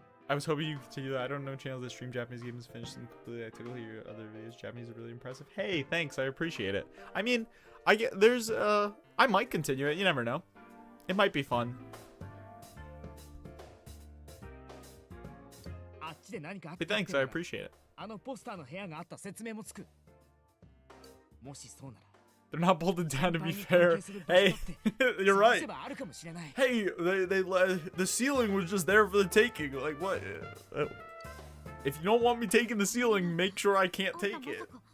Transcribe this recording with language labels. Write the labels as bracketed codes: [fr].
[en] I was hoping you could continue that. I don't know channels that stream Japanese games finish them completely. I typically hear other videos. Japanese are really impressive. Hey, thanks. I appreciate it. I mean, I might continue it. You never know. It might be fun. [ja] あっちで何かあった [en] Hey, thanks, I appreciate it. [ja] あのポスターの部屋があった説明もつく。もしそうなら [en] They're not bolted down to be fair. Hey, you're right. [ja] あるかもしれない。 [en] Hey, the ceiling was just there for the taking. Like, what? If you don't want me taking the ceiling, make sure I can't take it.